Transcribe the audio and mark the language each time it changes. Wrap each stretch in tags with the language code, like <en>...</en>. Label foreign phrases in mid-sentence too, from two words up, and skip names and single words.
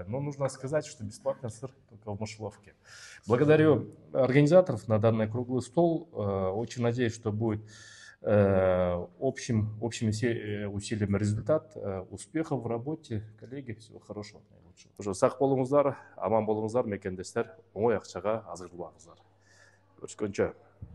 <ru>Но нужно сказать, что бесплатный сыр только в мышеловке. Благодарю организаторов на данный круглый стол. Очень надеюсь, что будет общими усилиями результат, успехов в работе. Коллеги, всего хорошего, наилучшего.</ru> <kk>Сақ болыңыздар, аман болыңыздар, мекендестер, оңай ақшаға азғыр болыңыздар. Көріскенше.</kk>